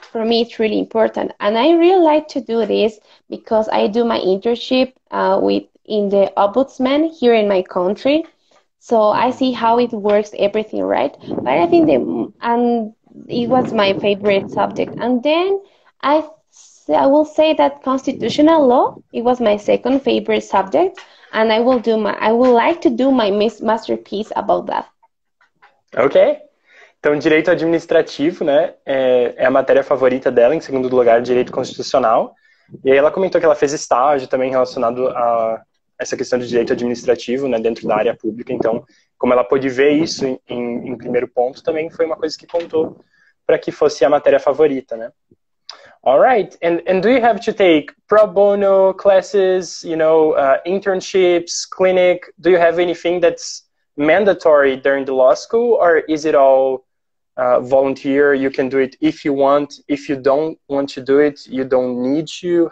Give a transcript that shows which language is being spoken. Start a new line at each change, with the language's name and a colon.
English: For me, it's really important, and I really like to do this because I do my internship in the ombudsman here in my country, so I see how it works, everything, right? But I think and it was my favorite subject, and then I will say that constitutional law, it was my second favorite subject, and I would like to do my masterpiece about that. Ok.
Portuguese: Então, direito administrativo, né, é a matéria favorita dela, em segundo lugar, direito constitucional. E aí ela comentou que ela fez estágio também relacionado a essa questão de direito administrativo, né, dentro da área pública. Então, como ela pôde ver isso em primeiro ponto, também foi uma coisa que contou para que fosse a matéria favorita, né?
English: All right, and do you have to take pro bono classes, you know, internships, clinic? Do you have anything that's mandatory during the law school, or is it all volunteer? You can do it if you want. If you don't want to do it, you don't need to.